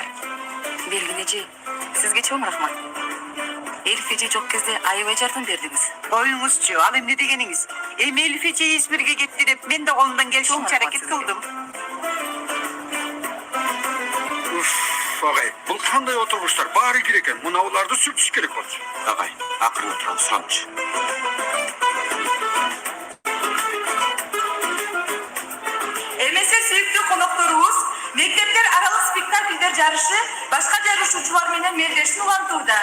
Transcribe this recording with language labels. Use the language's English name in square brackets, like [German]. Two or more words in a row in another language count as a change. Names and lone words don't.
[Kyrgyz] Белгиле эже, сизге чоң рахмат. Элиф эже жок кезде аябай жардам бердиңиз. Коюңузчу, ал эмне дегениңиз? Эми Элиф эже Измирге кетти деп мен да колумдан келишинче аракет кылдым. Агай, [Kazakh] бұл қандай отырғыштар бары керек екен. Мынауларды сүртіш керек болчу. [Kyrgyz] Агай, акырын отуралы сурамчы. Эмесе сүйүктүү конокторубуз, мектептер аралык спектакльдер жарышы башка жарышуучулар менен мелдешин улантууда.